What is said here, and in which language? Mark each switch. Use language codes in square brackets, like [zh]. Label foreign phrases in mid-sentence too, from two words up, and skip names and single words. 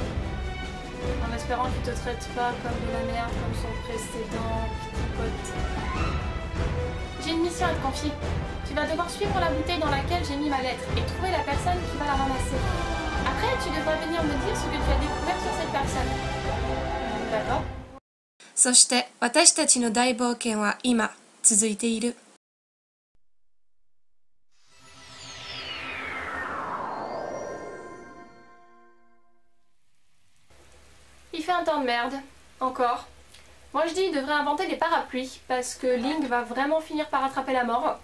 [fr] En espérant qu'il te traite pas comme de la merde comme son précédent petit pote. J'ai une mission à te confier. Tu vas devoir suivre la bouteille dans laquelle j'ai mis ma lettre et trouver la personne qui va la ramasser. Après, tu devras venir me dire ce que tu as découvert sur cette personne. D'accord? [ja] そして私たちの大冒険は今続いている [fr] Il fait un temps de merde. Encore. Moi je dis il devrait inventer des parapluies parce que Link va vraiment finir par attraper la mort.